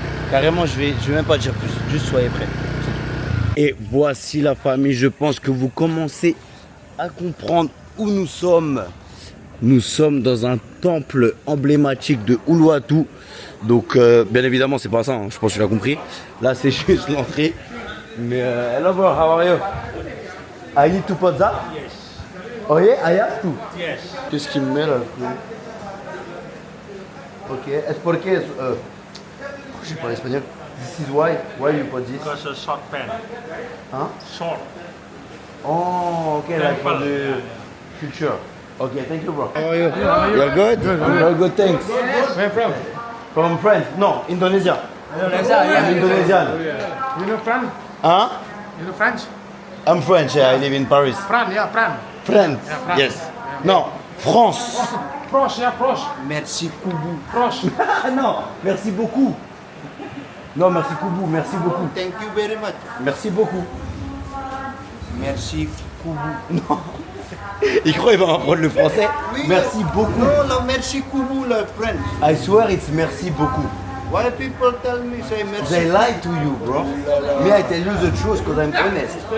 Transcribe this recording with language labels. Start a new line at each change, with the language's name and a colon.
French: Carrément, je vais même pas dire plus. Juste soyez prêts. Et voici la famille, je pense que vous commencez à comprendre où nous sommes. Nous sommes dans un temple emblématique de Uluwatu. Donc bien évidemment c'est pas ça, hein. Je pense que tu l'as compris. Là c'est juste l'entrée.
English: Mais hello bro, how are you? I need to put that? Yes. Oh yeah, I have to? Yes.
French: Qu'est-ce qu'il me met là? Ok, est-ce pour que... j'ai parlé espagnol.
English: This is why you put this? Because a short pen. Hein? Short. Oh, okay, like for the future. Okay, thank you, bro. How are you? You're good? You're good, thanks. Where from? From France? No, Indonesia. Indonesia, I'm Indonesian. You know Fran? Huh? You know French? I'm French, yeah, I live in Paris. Fran, yeah, Fran. France? Yeah, France. Yes. No, France.
French: Proche, yeah, proche. Merci Koubou. Proche. Ah non, merci beaucoup. Non, merci Koubou, merci beaucoup.
English: Thank you very much.
French: Merci beaucoup. Merci Koubou. Il croit qu'il va apprendre le français. Merci beaucoup. Non, no, merci Koubou, le French.
English: I swear it's
French: merci beaucoup.
English: Why people tell me say merci? They lie to you, bro. Me, I tell you the truth because I'm honest.